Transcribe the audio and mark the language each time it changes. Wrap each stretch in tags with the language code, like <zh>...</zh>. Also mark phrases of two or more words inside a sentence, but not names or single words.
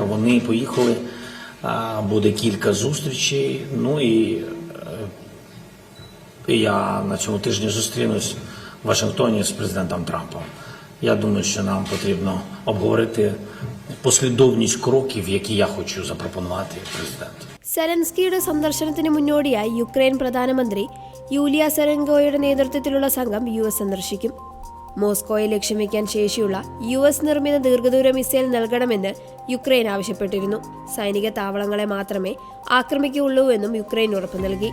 <uk>Вони поїхали, буде кілька зустрічей, ну і я на цьому тижні зустрінусь в Вашингтоні з президентом Трампом. Я думаю, що нам потрібно обговорити послідовність кроків, які я хочу запропонувати президенту.</uk> <ml>സെലൻസ്കിയുടെ സന്ദർശനത്തിന് മുന്നോടിയായി യുക്രൈൻ പ്രധാനമന്ത്രി യൂലിയ സെറെൻകോയുടെ നേതൃത്വത്തിലുള്ള സംഘം US സന്ദർശിക്കും. മോസ്കോയെ ലക്ഷ്യം വയ്ക്കാൻ ശേഷിയുള്ള US നിർമ്മിത ദീർഘദൂര മിസൈൽ നൽകണമെന്ന് യുക്രൈൻ ആവശ്യപ്പെട്ടിരുന്നു. സൈനിക താവളങ്ങളെ മാത്രമേ ആക്രമിക്കുകയുള്ളൂവെന്നും യുക്രൈൻ ഉറപ്പു നൽകി.</ml>